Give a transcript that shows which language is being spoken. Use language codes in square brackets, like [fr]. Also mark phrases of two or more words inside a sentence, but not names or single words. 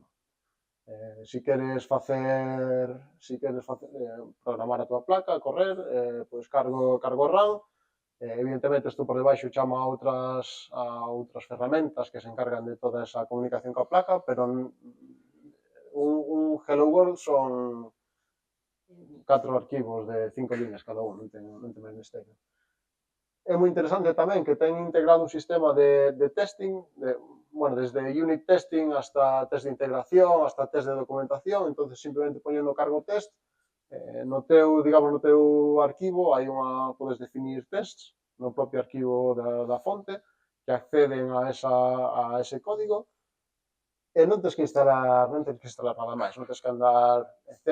[gl] Se queres programar a tua placa, correr, pois cargo RAM, evidentemente isto por debaixo chama a outras ferramentas que se encargan de toda esa comunicación coa placa, pero un [en] Hello World [gl] son 4 arquivos de 5 líneas cada un, non ten máis misterio. É moi interesante tamén que ten integrado un sistema de testing, bueno, desde [en] unit testing [gl] hasta test de integración, hasta test de documentación, entonces simplemente poñendo cargo test, no teu arquivo podes definir tests no propio arquivo da fonte que acceden a ese código e non tens que instalar nada máis, non tens que andar, etc.